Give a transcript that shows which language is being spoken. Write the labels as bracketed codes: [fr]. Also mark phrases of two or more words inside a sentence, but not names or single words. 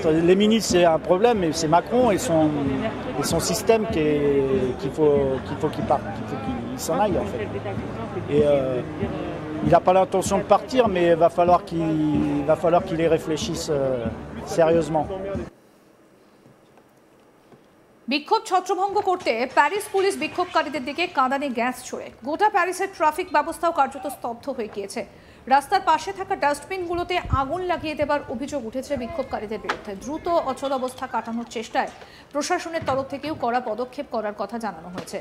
[fr] Les ministres c'est un problème, mais c'est Macron et son système qu'il faut qu'il parte, qu'il faut qu'il s'en aille en fait. Et il n'a pas l'intention de partir, mais il va falloir qu'il y réfléchisse sérieusement. [bn] বিক্ষোভ ছত্রভঙ্গ করতে প্যারিস পুলিশ বিক্ষোভকারীদের দিকে কাঁদানে গ্যাস ছোড়ে। গোটা প্যারিসের ট্রাফিক ব্যবস্থাও কার্যত স্তব্ধ হয়ে গিয়েছে। রাস্তার পাশে থাকা ডাস্টবিনগুলোতে আগুন লাগিয়ে দেবার অভিযোগ উঠেছে বিক্ষোভকারীদের বিরুদ্ধে। দ্রুত অচল অবস্থা কাটানোর চেষ্টায় প্রশাসনের তরফ থেকেও কড়া পদক্ষেপ করার কথা জানানো হয়েছে।